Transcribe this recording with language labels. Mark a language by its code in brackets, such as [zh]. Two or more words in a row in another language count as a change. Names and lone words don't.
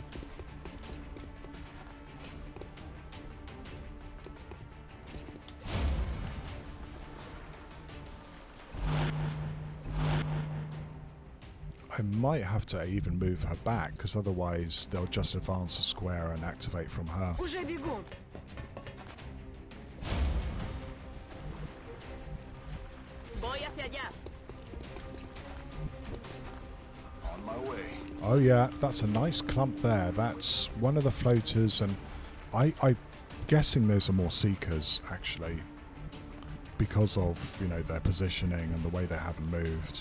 [en] I might have to even move her back, because otherwise they'll just advance a square and activate from her. [ru] Уже бегу. [es] Voy hacia allá. [en] On my way. Oh yeah, that's a nice clump there. That's one of the floaters, and I'm guessing those are more seekers actually, because of their positioning and the way they haven't moved.